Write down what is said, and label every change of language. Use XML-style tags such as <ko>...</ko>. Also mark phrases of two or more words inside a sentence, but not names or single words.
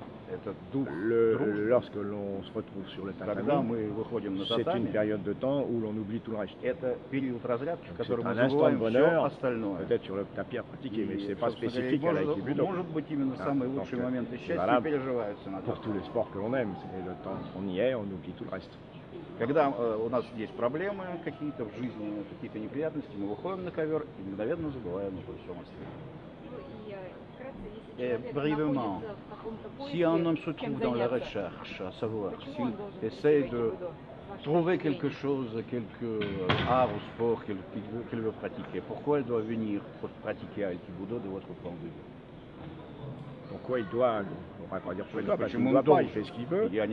<fr>Lorsque l'on se retrouve sur le tatami, c'est une période de temps où l'on oublie tout le reste. C'est un instant de bonheur, peut-être sur le tapis à pratiquer, mais ce n'est pas spécifique à l'aïkido. C'est valable pour tous les sports que l'on aime. C'est le temps qu'on y est, on oublie tout le reste.</fr> <ru>Когда у нас есть проблемы какие-то в жизни, какие-то неприятности, мы выходим на ковер и мгновенно забываем обо всем остальном.</ru> <fr>Brièvement, si un homme se trouve dans la recherche, à savoir, s'il essaie de trouver quelque chose, quelque art ou sport qu'il veut pratiquer, pourquoi il doit venir pour pratiquer Aikido de votre point de vue? Pourquoi il doit, on va pas dire pourquoi, parce qu'il ne doit pas, il fait ce qu'il veut.</fr>